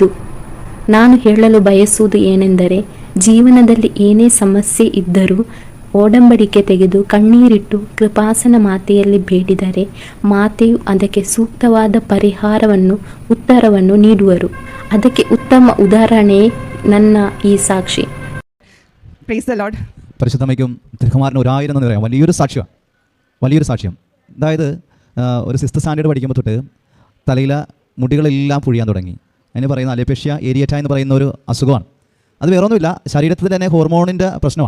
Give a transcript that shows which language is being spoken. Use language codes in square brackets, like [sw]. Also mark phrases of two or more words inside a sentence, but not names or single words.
[kn] ನಾನು ಹೇಳಲು ಬಯಸುವುದು ಏನೆಂದರೆ, ಜೀವನದಲ್ಲಿ ಏನೇ ಸಮಸ್ಯೆ ಇದ್ದರೂ ಒಡಂಬಡಿಕೆ ತೆಗೆದು ಕಣ್ಣೀರಿಟ್ಟು ಕೃಪಾಸನ ಮಾತೆಯಲ್ಲಿ ಬೇಡಿದರೆ ಮಾತೆಯು ಅದಕ್ಕೆ ಸೂಕ್ತವಾದ ಪರಿಹಾರವನ್ನು, ಉತ್ತರವನ್ನು ನೀಡುವರು. ಅದಕ್ಕೆ ಉತ್ತಮ ಉದಾಹರಣೆ ನನ್ನ [ml] ഈ സാക്ഷി. [en] Praise the Lord. [ml] പരിശുദ്ധമ്മയ്ക്കും തിരുക്കുമാരനും 1000 എന്ന് പറയാം. വലിയൊരു സാക്ഷ്യം. അതായത് ഒരു 6th സ്റ്റാൻഡേർഡ് പഠിക്കുമ്പോൾ തൊട്ട് തലയിലെ മുടികളെല്ലാം പൊഴിയാൻ തുടങ്ങി. അതിന് പറയുന്ന [en] alopecia areata [ml] എന്ന് പറയുന്ന ഒരു അസുഖമാണ്. അത് വേറൊന്നുമില്ല, ശരീരത്തിൽ തന്നെ ഹോർമോണിൻ്റെ പ്രശ്നമാണ്.